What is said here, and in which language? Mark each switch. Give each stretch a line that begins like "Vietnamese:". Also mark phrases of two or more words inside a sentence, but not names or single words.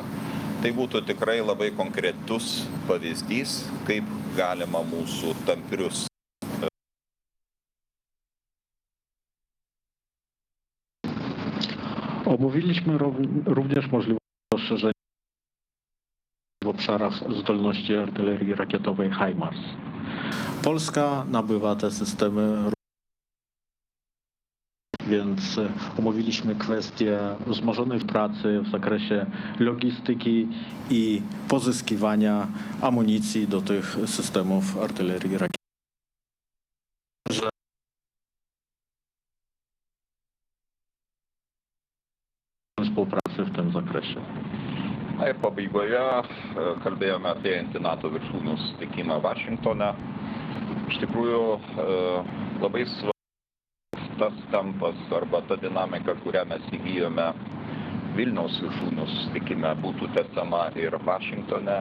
Lithuanian: Tai būtų tikrai labai konkretus pavyzdys, kaip galima mūsų tamprius.
Polish: Omówiliśmy również możliwość rozszerzenia w obszarach zdolności artylerii rakietowej HIMARS. Polska nabywa te systemy, więc omówiliśmy kwestię wzmożonej pracy w zakresie logistyki i pozyskiwania amunicji do tych systemów artylerii rakietowej. Współpracy w tym zakresie.
Lithuanian: Na ir pabaigoje kalbėjome apie NATO viršūnių susitikimą Vašingtone. Iš tikrųjų labai svarbus tas tempas arba ta dinamika, kurią mes įgijome Vilniaus viršūnių susitikime, būtų tęsiama ir Vašingtone.